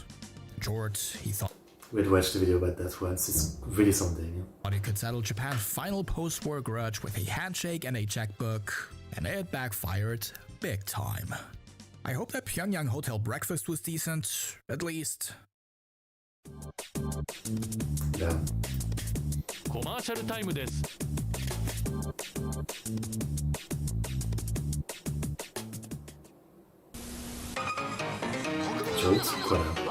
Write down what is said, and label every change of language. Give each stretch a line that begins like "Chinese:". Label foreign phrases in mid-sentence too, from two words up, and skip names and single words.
English: In short, he thought We'd watched the video about that once, it's really something. it could settle Japan's final post-war grudge with a handshake and a checkbook, and it backfired big time. I hope that Pyongyang hotel breakfast was decent, at least. Yeah.
Japanese: コマーシャルタイムです。
French: Jolt? Voilà.